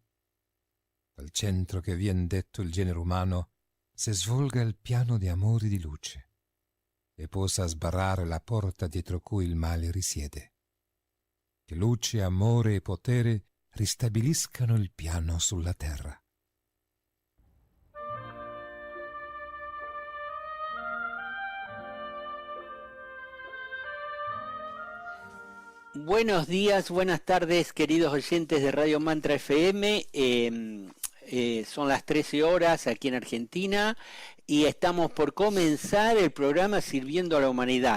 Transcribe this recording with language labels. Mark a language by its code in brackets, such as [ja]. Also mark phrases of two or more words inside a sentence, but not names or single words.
[it] Dal centro che vien detto il genere umano si svolga il piano di amore di luce e possa sbarrare la porta dietro cui il male risiede. Che luce, amore e potere ristabiliscano il piano sulla terra. [es] Buenos días, buenas tardes, queridos oyentes de Radio Mantra FM. Son las 13 horas aquí en Argentina y estamos por comenzar el programa Sirviendo a la Humanidad.